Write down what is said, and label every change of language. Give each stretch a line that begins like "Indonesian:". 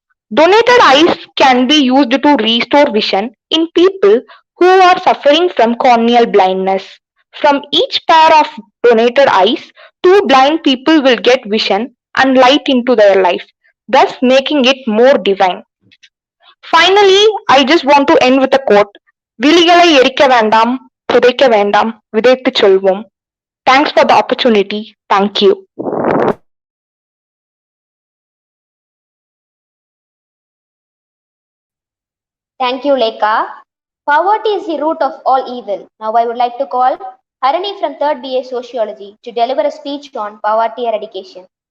English: Donated eyes can be used to restore vision in people who are suffering from corneal blindness. From each pair of donated eyes, 2 blind people will get vision and light into their life, thus making it more divine. Finally, I just want to end with a quote.
Tamil: விழிகளை எரிக்க வேண்டாம், புதைக்க வேண்டாம், விதைத்துச் சொல்வோம்.
English: Thanks for the opportunity. Thank you. Thank you, Leka. Poverty is the root of all evil. Now I would like to call Harini from 3rd BA Sociology to deliver a speech on poverty eradication.